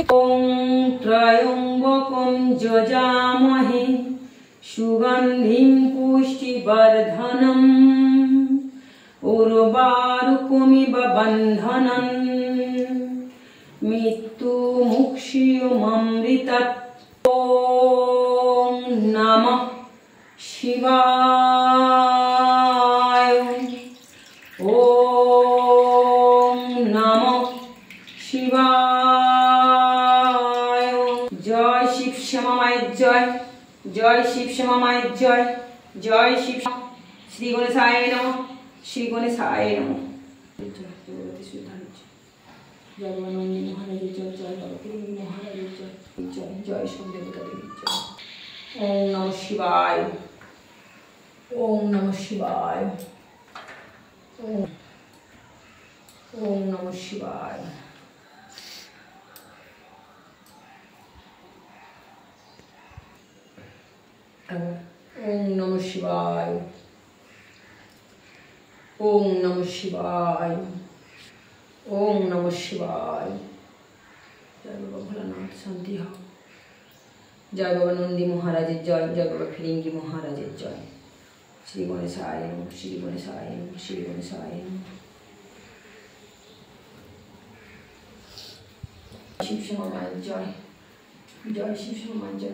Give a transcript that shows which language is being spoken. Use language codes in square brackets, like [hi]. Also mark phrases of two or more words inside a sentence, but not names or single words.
[sa] ওম ত্রয়ম্বকম যজামহে সুগন্ধিম পুষ্টিবর্ধনম উর্বারুকমিব বন্ধনম মৃত্যুমুক্ষীয়মৃতৎ। ওম নমঃ শিবায়, ওম নমঃ শিবায়। [bn] জয় শিবশ্যামা মায়ের জয়, জয় শিবশ্যামা মায়ের জয়, জয় শিব। [sa] শ্রী গণেশায় নমঃ, শ্রী গণেশায় নমঃ। [bn] জয় নন্দী মহারাজের জয়, জয় বাবাকে মহারাজের জয়, জয় জয় সব দেবতা দেবীর জয়। [sa] ওম নমঃ শিবায়, ওম নমঃ শিবায়, ওম নমঃ শিবায়। ওম নমঃ শিবায়, ওম নমঃ শিবায়, ওম নমঃ শিবায়। [bn] জয় বাবা ভোলানাথ, শান্তি হও। জয় বাবা নন্দী মহারাজের জয়, জয় বাবা ফিরিঙ্গি মহারাজের জয়। [sa] শ্রী গণেশায় নমঃ, শ্রী গণেশায় নমঃ, শ্রী গণেশায় নমঃ। [bn] শিবশ্যামা মায়ের জয়, জয় শিবশ্যামা মায়ের জয়।